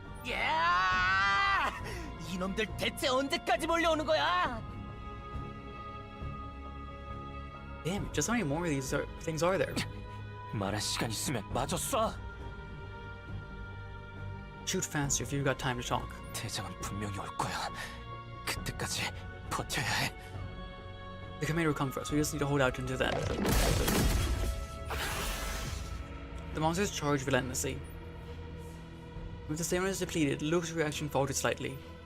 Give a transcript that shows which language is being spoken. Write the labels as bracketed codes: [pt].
[ko] 야! 이놈들 대체 언제까지 몰려오는 거야? [en] Damn it, just how many more of these things are there? [ko] 말할 시간 있으면 마저 쏴. [en] Shoot faster if you've got time to talk. [ko] 대장은 분명히 올 거야. 그때까지 버텨야 해. [en] The commander will come for us, we just need to hold out until then. The monsters charge relentlessly. With the stamina is depleted, Luke's reaction faltered slightly.